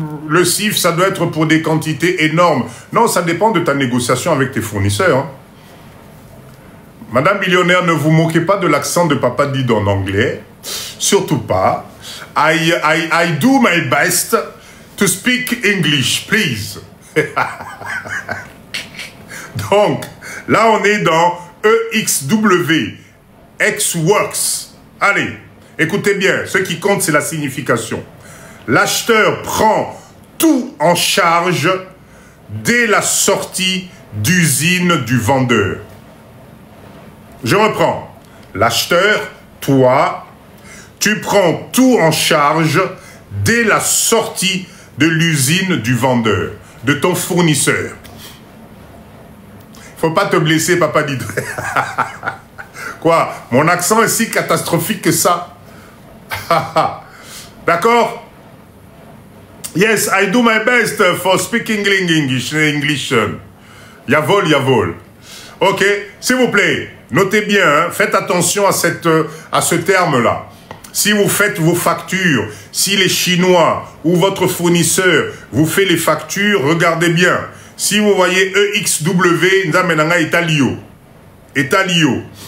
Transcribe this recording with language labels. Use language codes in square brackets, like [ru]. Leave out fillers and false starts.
[fr] Le CIF, ça doit être pour des quantités énormes. Non, ça dépend de ta négociation avec tes fournisseurs. Hein. Madame millionnaire, ne vous moquez pas de l'accent de Papa Dido en anglais. Surtout pas. [en] I do my best to speak English, please. [fr] Donc, là, on est dans EXW, Ex-Works. Allez, écoutez bien, ce qui compte, c'est la signification. L'acheteur prend tout en charge dès la sortie d'usine du vendeur. Je reprends. L'acheteur, toi, tu prends tout en charge dès la sortie de l'usine du vendeur, de ton fournisseur. Faut pas te blesser, Papa Dido. Quoi? Mon accent est si catastrophique que ça? D'accord? [en] Yes, I do my best for speaking English. [de] Yavol, yavol. [fr] Ok, s'il vous plaît, notez bien, hein, faites attention à ce terme-là. Si vous faites vos factures, si les Chinois ou votre fournisseur vous fait les factures, regardez bien. Si vous voyez EXW, Nzamenanga Italio. Italio.